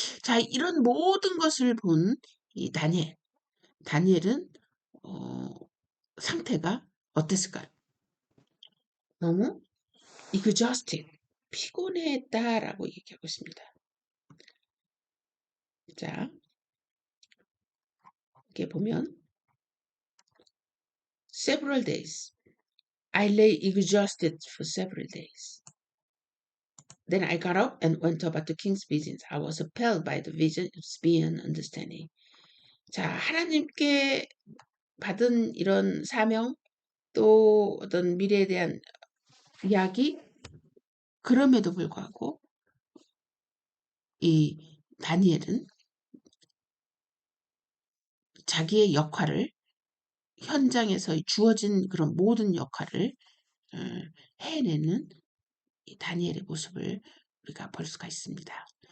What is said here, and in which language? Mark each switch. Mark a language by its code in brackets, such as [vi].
[ko] 자, 이런 모든 것을 본 이 다니엘은 상태가 어땠을까요? 너무 exhausted, 피곤했다라고 얘기하고 있습니다. 자, 이렇게 보면 [en] several days. I lay exhausted for several days. Then I got up and went about the king's business. I was appalled by the vision. It was beyond understanding. [ko] 자, 하나님께 받은 이런 사명 또 어떤 미래에 대한 이야기 그럼에도 불구하고 이 다니엘은 자기의 역할을 현장에서 주어진 그런 모든 역할을 해내는 이 다니엘의 모습을 우리가 볼 수가 있습니다.